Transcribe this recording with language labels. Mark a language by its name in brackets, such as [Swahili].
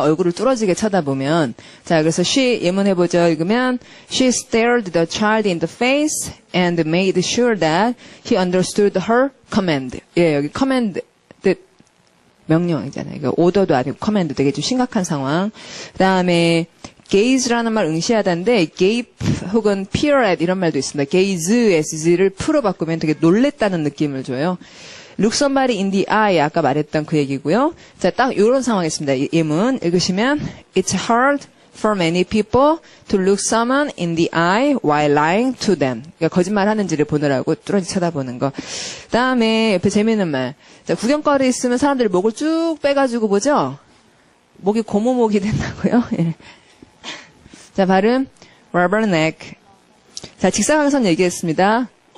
[Korean] 얼굴을 뚫어지게 쳐다보면. 자, 그래서 she 예문해보죠. 읽으면 [English] she stared the child in the face and made sure that he understood her command. [Korean] 예, 여기 command 뜻 명령이잖아요. 이거 오더도 아니고 command 되게 좀 심각한 상황. 그다음에 gaze라는 말 응시하다인데 gape 혹은 peer at 이런 말도 있습니다. gaze, s를 프로 바꾸면 되게 놀랬다는 느낌을 줘요. [English] Look somebody in the eye [Korean] 아까 말했던 그 얘기고요. 자, 딱 이런 상황이었습니다. 예문 읽으시면 [English] It's hard for many people to look someone in the eye while lying to them. [Korean] 그러니까 거짓말하는지를 보느라고 뚫어지 쳐다보는 거. 그다음에 옆에 재미있는 말. 자, 구경거리 있으면 사람들이 목을 쭉 빼가지고 보죠. 목이 고무목이 된다고요. 예. 자, 발음 rubberneck. 자, 직사광선 얘기했습니다.